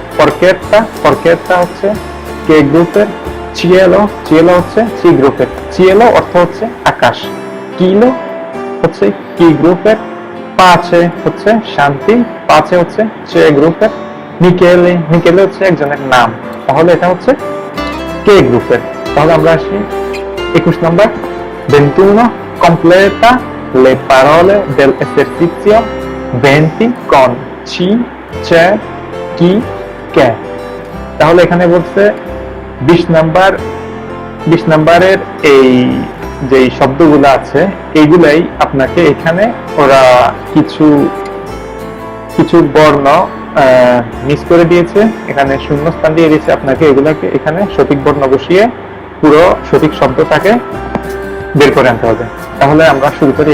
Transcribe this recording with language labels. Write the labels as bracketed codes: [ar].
[bn] পরকেটটা, পরকেটটা হচ্ছে কে গ্রুপের। চিয়েলো, চিয়েলো হচ্ছে চি গ্রুপের। চিয়েলো অর্থ হচ্ছে আকাশ। কিলো হচ্ছে কি গ্রুপের। পাঁচে হচ্ছে শান্তি, পাঁচে হচ্ছে চে গ্রুপের। নিকেলে, নিকেলে হচ্ছে একজনের নাম, তাহলে এটা হচ্ছে কে গ্রুপের। তাহলে আমরা আসি 21 নম্বর। [it] 21 completa le parole dell'esercizio 20 con ci, c'è, chi, che। [bn] তাহলে এখানে বলছে 20 নাম্বার, 20 নাম্বারের এই যে শব্দগুলো আছে এইগুলাই আপনাকে এখানে ওরা কিছু কিছু বর্ণ মিস করে দিয়েছে, এখানে শূন্যস্থান দিয়ে দিয়েছে, আপনাকে এগুলাকে এখানে সঠিক বর্ণ বসিয়ে পুরো সঠিক শব্দটাকে বের করে আনতে হবে। তাহলে আমরা শুরু করি।